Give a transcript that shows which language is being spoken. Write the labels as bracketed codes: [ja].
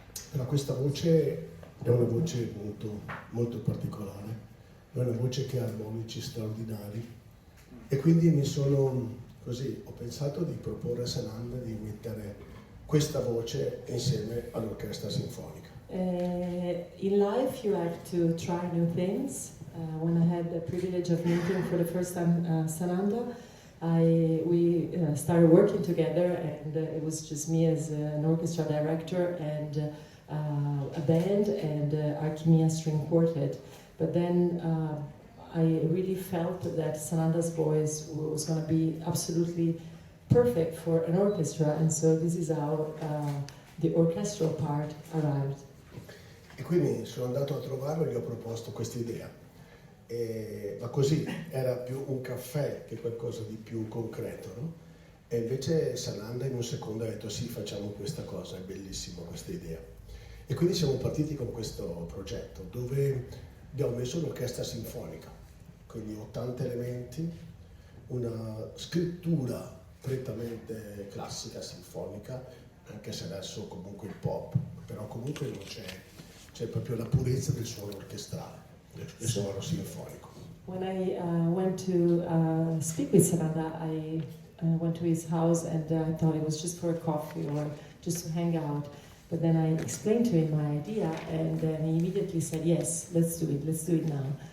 [it] Però questa voce è una voce molto, molto particolare, è una voce che ha armonici straordinari, e quindi ho pensato di proporre a Sananda di mettere questa voce insieme all'orchestra sinfonica. [en] In life you have to try new things. When I had the privilege of meeting for the first time Sananda, we started working together, and it was just me as an orchestra director and a band and Archimia string quartet. But then I really felt that Sananda's voice was going to be absolutely perfect for an orchestra, and so this is how the orchestral part arrived. [it] E quindi sono andato a trovarlo e gli ho proposto questa idea. Ma così era più un caffè che qualcosa di più concreto, no? E invece Sananda in un secondo ha detto sì, facciamo questa cosa, è bellissima questa idea. E quindi siamo partiti con questo progetto dove abbiamo messo un'orchestra sinfonica, quindi 80 elementi, una scrittura prettamente classica, sinfonica, anche se adesso comunque il pop, però comunque non c'è proprio la purezza del suono orchestrale, del suono sinfonico. [en] When I went to speak with Sananda, I went to his house, and I thought it was just for a coffee or just to hang out. But then I explained to him my idea, and then he immediately said, yes, let's do it now.